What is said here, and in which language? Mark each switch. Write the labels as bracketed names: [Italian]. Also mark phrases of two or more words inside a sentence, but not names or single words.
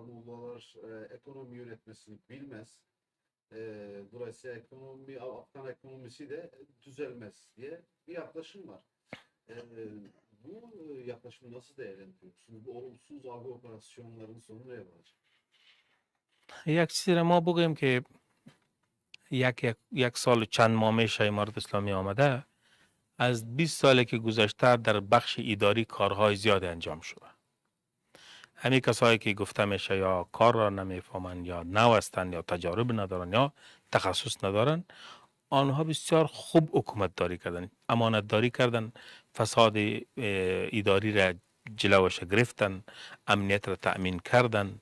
[Turkish] Mollalar ekonomi yönetmesini bilmez. Dolayısıyla Afgan ekonomisi de düzelmez diye bir yaklaşım var. Bu yaklaşımı nasıl değerlendiriyorsunuz? Bu olumsuz algı operasyonlarının sonu neye varacak? [Persian] یک چیزی را ما بگویم که یک سال و چند ماه میشه امارات اسلامی آمده، از 20 سالی که گذشته در بخش اداری کارهای زیاد انجام شده. همین کسایی که گفته میشه یا کار را نمیفهمند یا نو هستند یا تجارب ندارن یا تخصص ندارن، آنها بسیار خوب حکومت داری کردن، امانت داری کردن، فساد اداری را جلوش گرفتن، امنیت را تأمین کردن.